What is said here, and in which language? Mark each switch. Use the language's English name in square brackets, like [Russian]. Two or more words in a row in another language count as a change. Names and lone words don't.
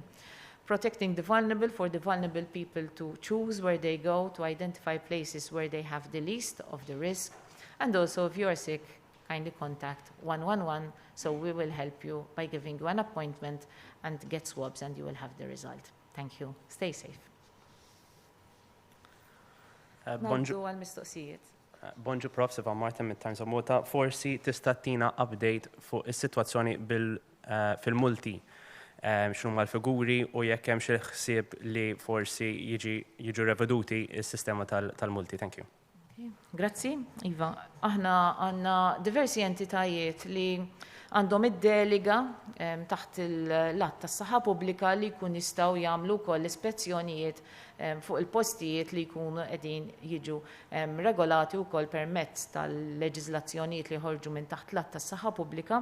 [English] Protecting the vulnerable, for the vulnerable people to choose where they go, to identify places where they have the least of the risk. And also, if you are sick, kindly contact 111, so we will help you by giving you an appointment and get swabs, and you will have the result. Thank you. Stay safe. [Maltese] Bonjour. Bonġu Prof. Siva Martin mit-Times of Malta, forsi tista' tina update fuq is-sitwazzjoni fil-multi. X'nu mal-figuri u jekk hemm xi ħsieb li forsi jiġu reveduti s-sistema tal-multi. [English] Thank you. [Maltese] Grazzi, Iva. Aħna għandna diversi entitajiet li għandhom id-deliga taħt l-att tas-saħħa pubblika li jkun jistgħu jagħmlu wkoll ispezzjonijiet fuq il-postijiet li jkunu qegħdin jiġu regolati wkoll permezz tal-leġiżlazzjonijiet li jħorġu minn taħt l-att tas-saħħa pubblika.